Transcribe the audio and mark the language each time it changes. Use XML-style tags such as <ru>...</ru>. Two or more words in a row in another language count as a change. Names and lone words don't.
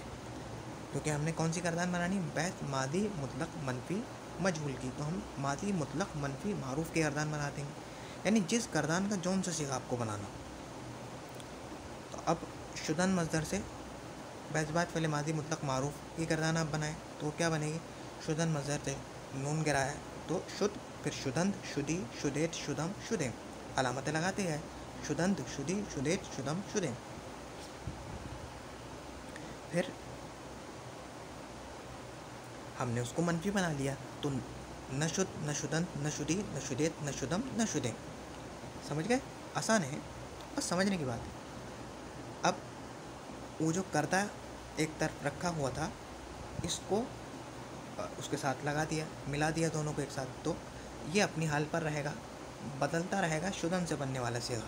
<ur>کیونکہ ہم نے کون سی کردان بنانی؟ بحث ماضی مطلق منفی مجہول کی، تو ہم ماضی مطلق منفی معروف کی کردان بنا دیں گے، یعنی جس کردان کا جون سے صیغہ آپ کو بنانا. تو اب شدن مصدر سے بحث بات فعل ماضی مطلق معروف کی کردان آپ بنائیں تو کیا بنے گی؟ شدن مصدر سے نون گرایا تو شد، پھر</ur> <fa>شدند، شدی، شدیت، شدم، شدیم،</fa> <ur>علامتیں لگاتے ہیں.</ur> <fa>شدند، شدی، شدیت، شدم، شدیم.</fa> <ur>پھر ہم نے اس کو منفی بنا لیا تو</ur> <fa>نہ شد، نہ شدند، نہ شدی، نہ شدیت، نہ شدم، نہ شدیم.</fa> <ur>سمجھ گئے؟ آسان ہے، بس سمجھنے کی بات ہے. اب وہ جو کردہ ایک طرف رکھا ہوا تھا اس کو اس کے ساتھ لگا دیا، ملا دیا دونوں کو ایک ساتھ، تو یہ اپنی حال پر رہے گا، بدلتا رہے گا شدن سے بننے والا صیغہ.</ur>